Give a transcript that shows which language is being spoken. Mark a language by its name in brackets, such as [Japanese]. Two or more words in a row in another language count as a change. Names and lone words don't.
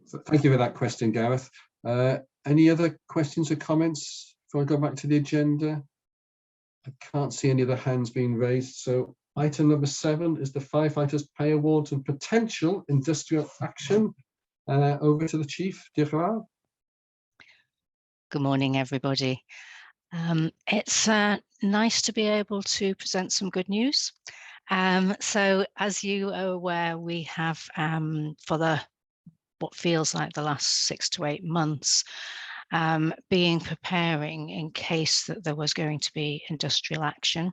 [English] So thank you for that question, Gareth. Any other questions or comments before I go back to the agenda? I can't see any other hands being raised. So item number 7 is the Firefighters Pay Awards and potential industrial action. Over to the Chief. [Welsh] Diolch yn fawr. [English] Good morning, everybody. It's nice to be able to present some good news. So as you are aware, we have for what feels like the last 6 to 8 months, preparing in case that there was going to be industrial action.